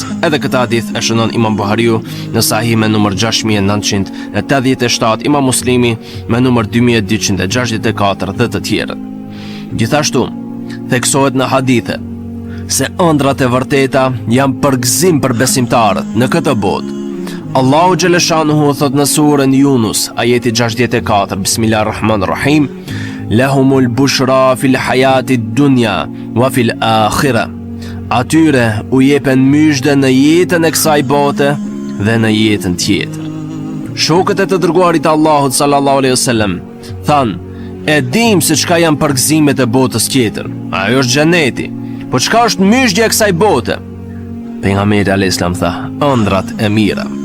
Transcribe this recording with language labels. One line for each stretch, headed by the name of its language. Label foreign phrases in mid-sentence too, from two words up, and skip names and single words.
Albanian: Edhe këtë hadith e shënon Imam Buhariu në Sahih me numër 6987, Imam Muslimi me numër 2264 dhe të tjerët. Gjithashtu theksohet në hadithe se ëndrat e vërteta janë përgëzim për besimtarët në këtë botë. Allahu xhaleshanuhu thot në surën Yunus, ajeti 64,
Arabic: بسم الله الرحمن الرحيم لهم البشرى في الحياة الدنيا وفي الآخرة.
Albanian: Atyre u jepen myshde në jetën e kësaj bote dhe në jetën tjetër. Shokët e të dërguarit Allahut
Arabic: صلى الله عليه وسلم
Albanian: thanë: e dim se çka janë përgëzimet e botës tjetër. Ajo është xheneti. Po çka është myshdja e kësaj bote? Pejgamberi
Arabic: عليه السلام
Albanian: tha: ëndrat e mira.